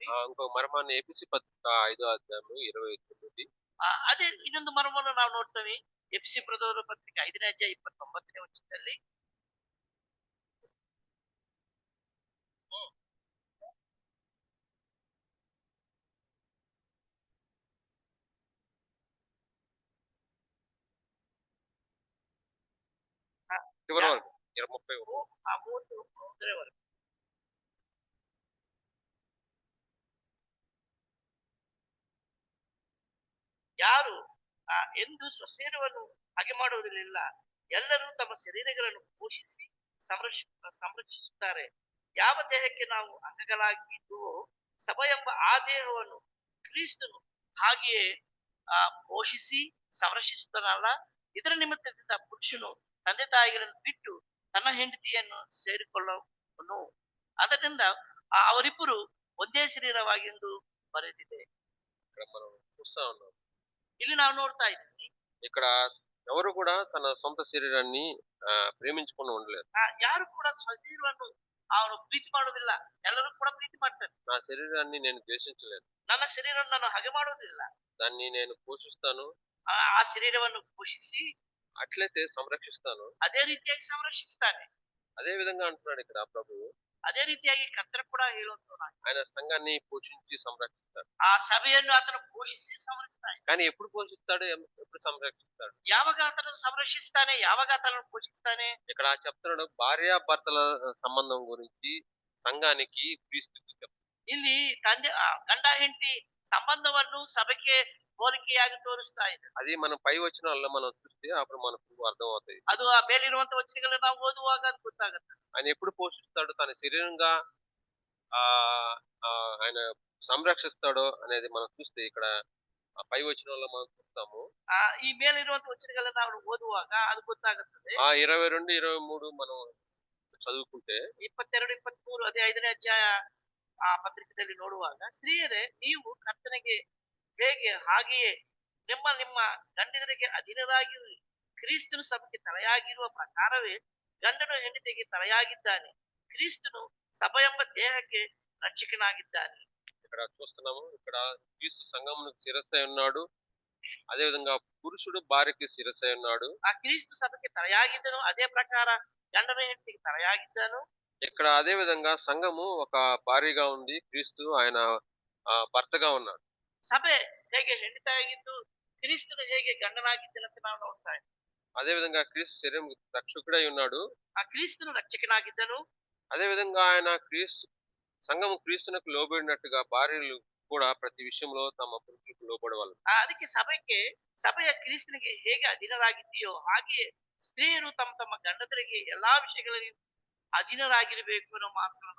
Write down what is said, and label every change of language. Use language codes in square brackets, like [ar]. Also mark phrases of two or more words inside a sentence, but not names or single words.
[te] ఇంకొక మర్మాన్ని ఎపిసి పత్రిక 5వ అధ్యాయము 29. [kn] ಅದೇ ಇನ್ನೊಂದು ಮರ್ಮವನ್ನು ನಾವು ನೋಡ್ತೇವೆ. ಎಫ್ಸಿ ಬರೆದವರ ಪತ್ರಿಕೆ 5ನೇ ಅಧ್ಯಾಯ 29ನೇ ವಚನದಲ್ಲಿ [te] చివరి వరకు 30. [kn] ಆ 31 ಯಾರು ಎಂದು ಸ್ವಶರೀರವನ್ನು ಹಾಗೆ ಮಾಡುವುದಿಲ್ಲ. ಎಲ್ಲರೂ ತಮ್ಮ ಶರೀರಗಳನ್ನು ಪೋಷಿಸಿ ಸಂರಕ್ಷಿಸುತ್ತಾರೆ. ಯಾವ ದೇಹಕ್ಕೆ ನಾವು ಅಂಗಗಳಾಗಿದ್ದುವೋ ಸಭೆ ಎಂಬ ಆ ದೇಹವನ್ನು ಕ್ರಿಸ್ತನು ಹಾಗೆಯೇ ಪೋಷಿಸಿ ಸಂರಕ್ಷಿಸುತ್ತಾನಲ್ಲ. ಇದರ ನಿಮಿತ್ತದಿಂದ ಪುರುಷನು ತಂದೆ ತಾಯಿಗಳನ್ನು ಬಿಟ್ಟು ತನ್ನ ಹೆಂಡತಿಯನ್ನು ಸೇರಿಕೊಳ್ಳುವನು. ಅದರಿಂದ ಅವರಿಬ್ಬರು ಒಂದೇ ಶರೀರವಾಗೆಂದು ಬರೆದಿದೆ. [te] మనం చూస్తా ఉన్నాం. [kn] ಇಲ್ಲಿ ನಾವು ನೋಡ್ತಾ ಇದ್ದೀವಿ, [te] ఇక్కడ ఎవరు కూడా తన సొంత శరీరాన్ని ప్రేమించుకుని ఉండలేరు. [kn] ಯಾರು ಕೂಡ ಶರೀರವನ್ನು ಅವರು ಪ್ರೀತಿ ಮಾಡುವುದಿಲ್ಲ. ಎಲ್ಲರೂ ಕೂಡ ಪ್ರೀತಿ ಮಾಡ್ತಾರೆ. [te] నా శరీరాన్ని నేను ద్వేషించలేను. [kn] ನನ್ನ ಶರೀರವನ್ನು ನಾನು ಹಾಗೆ ಮಾಡುವುದಿಲ್ಲ. [te] దాన్ని నేను పోషిస్తాను. [kn] ಆ ಶರೀರವನ್ನು ಪೋಷಿಸಿ [te] అట్లయితే సంరక్షిస్తాను. [kn] ಅದೇ ರೀತಿಯಾಗಿ ಸಂರಕ್ಷಿಸ್ತಾನೆ. [te] అదే విధంగా అంటున్నాడు ఇక్కడ ప్రభువు. [kn] ಅದೇ ರೀತಿಯಾಗಿ ಕರ್ತನ ಕೂಡ ಹೇಳುವಂತ [te] ఆయన సంఘాన్ని పోషించి సంరక్షిస్తాడు. [kn] ಆ ಸಭೆಯನ್ನು ಆತನು ಪೋಷಿಸಿ ಸಂರಕ್ಷಿಸ್ತಾನೆ. [te] కానీ ఎప్పుడు పోషిస్తాడు, ఎప్పుడు సంరక్షిస్తాడు? [kn] ಯಾವಾಗ ಆತನು ಸಂರಕ್ಷಿಸ್ತಾನೆ, ಯಾವಾಗ ಆತನು ಪೋಷಿಸ್ತಾನೆ? [te] ఇక్కడ చెప్తున్నాడు భార్యాభర్తల సంబంధం గురించి సంఘానికి క్రీస్తుకి చెప్తాడు. [kn] ಇಲ್ಲಿ ತಂದೆ ಗಂಡ ಹೆಂಡತಿ ಸಂಬಂಧವನ್ನು ಸಭೆಗೆ ಹೋಲಿಕೆಯಾಗಿ ತೋರಿಸ್ತಾ ಇದೆ. [te] అది మనం పై వచనాల్లో మనం చూస్తే అప్పుడు మనకు అర్థం అవుతాయి. [kn] ಅದು ಆ ಮೇಲಿರುವಂತ ವಚನಗಳನ್ನು ನಾವು ಓದುವಾಗ ಅದು ಗೊತ್ತಾಗುತ್ತೆ. [te] ఆయన ఎప్పుడు పోషిస్తాడు, తన శరీరంగా ఆ ఆయన సంరక్షిస్తాడో అనేది మనం చూస్తే ఇక్కడ పై వచనంలో మనం చూస్తాము. [kn] ಈ ಮೇಲಿರುವಂತ ವಚನಗಳನ್ನು ನಾವು ಓದುವಾಗ ಅದು ಗೊತ್ತಾಗುತ್ತದೆ. [te] 22, 23 మనం చదువుకుంటే [kn] 22, 23 ಅದೇ 5ನೇ ಅಧ್ಯಾಯ ಆ ಪತ್ರಿಕೆಯಲ್ಲಿ ನೋಡುವಾಗ, ಸ್ತ್ರೀಯರೇ ನೀವು ಕರ್ತನಿಗೆ ಹೇಗೆ ಹಾಗೆಯೇ ನಿಮ್ಮ ನಿಮ್ಮ ಗಂಡನಿಗೆ ಅಧೀನರಾಗಿರಿ. ಕ್ರಿಸ್ತನು ಸಭೆಗೆ ತಲೆಯಾಗಿರುವ ಪ್ರಕಾರವೇ ಗಂಡನು ಹೆಂಡತಿಗೆ ತಲೆಯಾಗಿದ್ದಾನೆ. ಕ್ರಿಸ್ತನು ಸಭೆ ಎಂಬ ದೇಹಕ್ಕೆ ರಕ್ಷಕನಾಗಿದ್ದಾನೆ. [te] ఇక్కడ చూస్తున్నాము, ఇక్కడ క్రీస్తు సంఘమునకు శిరస్సై ఉన్నాడు. అదే విధంగా పురుషుడు భార్యకి శిరస్సై ఉన్నాడు. [kn] ಆ ಕ್ರಿಸ್ತು ಸಭೆಗೆ ತಲೆಯಾಗಿದ್ದನು, ಅದೇ ಪ್ರಕಾರ ಗಂಡನು ಹೆಂಡತಿಗೆ ತಲೆಯಾಗಿದ್ದಾನು. [te] ఇక్కడ అదే విధంగా సంఘము ఒక భార్యగా ఉంది, క్రీస్తు ఆయన భర్తగా ఉన్నాడు. [kn] ಸಭೆ ಹೇಗೆ ಹೆಂಡತಿಯಾಗಿದ್ದು ಕ್ರಿಸ್ತನು ಹೇಗೆ ಗಂಡನಾಗಿದ್ದನಂತ ನಾವು ನೋಡ್ತಾ ಇದ್ದೀವಿ. [te] అదే విధంగా క్రీస్తు శరీరం రక్షకుడై ఉన్నాడు. [kn] ಆ ಕ್ರಿಸ್ತನು ರಕ್ಷಕನಾಗಿದ್ದನು. [te] అదే విధంగా ఆయన సంఘము క్రీస్తునకు లోబడినట్టుగా భార్యలు కూడా ప్రతి విషయంలో తమ పురుషులకు లోబడవాలి. [kn] ಅದಕ್ಕೆ ಸಭೆಯ ಕ್ರಿಸ್ತನಿಗೆ ಹೇಗೆ ಅಧೀನರಾಗಿದೆಯೋ ಹಾಗೆ ಸ್ತ್ರೀಯರು ತಮ್ಮ ತಮ್ಮ ಗಂಡದರಿಗೆ ಎಲ್ಲಾ ವಿಷಯಗಳಲ್ಲಿ ಅಧೀನರಾಗಿರ್ಬೇಕು ಅನ್ನೋ ಮಾತನ್ನು